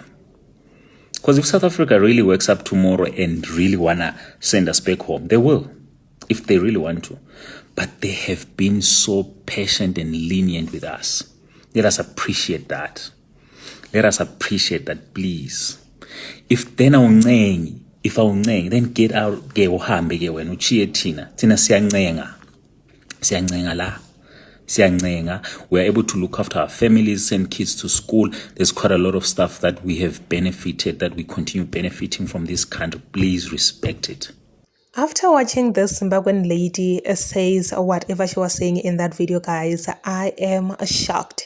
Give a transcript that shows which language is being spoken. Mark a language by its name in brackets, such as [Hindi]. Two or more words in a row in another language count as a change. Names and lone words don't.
[English] Because if South Africa really wakes up tomorrow and really want to send us back home, they will, if they really want to. But they have been so patient and lenient with us. Let us appreciate that. Please. If then then get out, get [North Ndebele] uhambe ke wena uchiye thina siyancenga la. [English] We are able to look after our families, send kids to school. There's quite a lot of stuff that we have benefited, that we continue benefiting from this country. Please respect it. After watching this Zimbabwean lady says whatever she was saying in that video, guys, I am shocked.